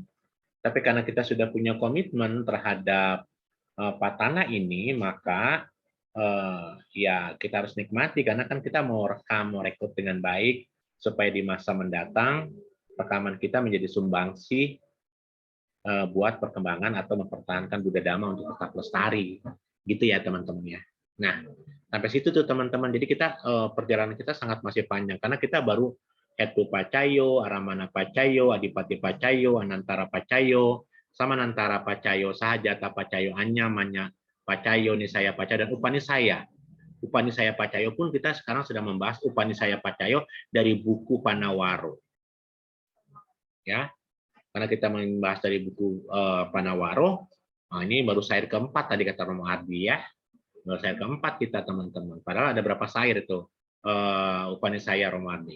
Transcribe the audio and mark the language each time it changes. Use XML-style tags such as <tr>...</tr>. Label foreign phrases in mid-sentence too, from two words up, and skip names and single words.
<id>Tapi karena kita sudah punya komitmen terhadap Patana ini, maka ya kita harus nikmati karena kan kita mau rekam, mau rekrut dengan baik supaya di masa mendatang rekaman kita menjadi sumbangsi buat perkembangan atau mempertahankan Buddha Dhamma untuk tetap lestari, gitu ya teman-teman ya. Nah, sampai situ tuh teman-teman. Jadi kita perjalanan kita sangat masih panjang karena kita baru Hetu Pacayo, Aramana Pacayo, Adipati Pacayo, Anantara Pacayo, Samanantara Pacayo, Sahajata Pacayo, Anyamanya Pacayo, Nisaya Pacayo, dan Upanisaya. Upanisaya Pacayo pun kita sekarang sedang membahas Upanisaya Pacayo dari buku Panawaro. Ya, karena kita membahas dari buku Panawaro, nah ini baru syair keempat tadi kata Romo Ardi ya, baru syair keempat kita teman-teman. Padahal ada berapa syair itu Upanisaya Romo Ardi?</id>